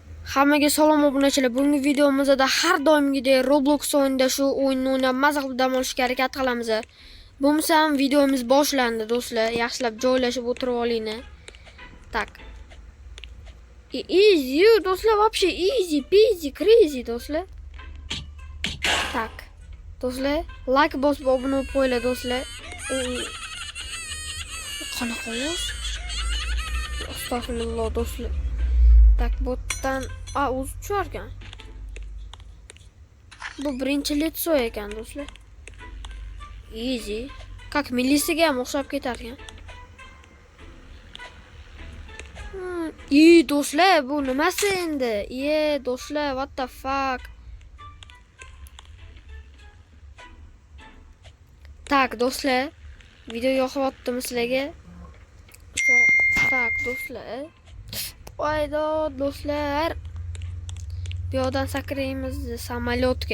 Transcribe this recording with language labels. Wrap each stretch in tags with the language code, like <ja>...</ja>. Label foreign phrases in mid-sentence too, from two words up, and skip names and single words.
<uz>Hammaga salom obunachilar. Bugungi videomizda har doimgidek Roblox o'yinida shu o'yinni o'ynab maza qilib dam olishga harakat qilamiz. Bo'lmasa ham videomiz boshlandi do'stlar. Yaxshilab joylashib o'tirib olinglar.</uz> <en>Tak. Easy do'stlar, вообще easy peasy crazy do'stlar.</en> <uz>Tak. Do'stlar, like bosib obuna bo'lib qo'yinglar do'stlar. Qanaqa ovoz? Astagfirullah do'stlar. Tak, botdan o'zi tusharkan. Bu birinchi letso ekan do'stlar. Easy. Как milisiga ham o'xshab ketar ekan. Do'stlar, bu nimasi endi? Do'stlar,</uz> <en>what the fuck?</en> <uz>Tak, do'stlar, video yoqyaptimi sizlarga? Tak, do'stlar. Voydo do'stlar. Bu yoqdan sakraymiz samolyotga.</uz>